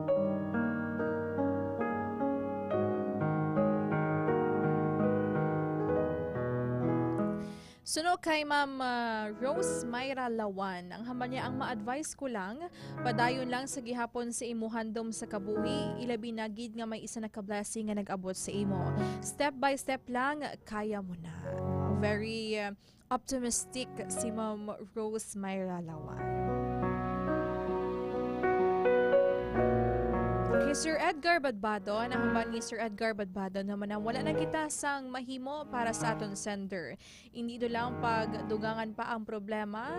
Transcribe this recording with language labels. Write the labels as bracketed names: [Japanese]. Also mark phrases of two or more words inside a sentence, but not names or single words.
[Hiligaynon] Suno kay Ma'am Rose Mayra Lawan, ang hamba niya ang ma-advise ko lang, padayon lang sa gihapon sa imuhandom sa kabuhi, ilabi na gid nga may isa na ka-blessing nga nag-abot sa imo. [English] Step by step [Hiligaynon] lang, kaya mo na. [English] Very optimistic [Hiligaynon] si Ma'am Rose Mayra Lawan. Kay Sir Edgar Badbado, nahamba ni Sir Edgar Badbado naman na wala na kita sang mahimo para sa aton sender. Hindi do lang pagdugangan pa ang problema.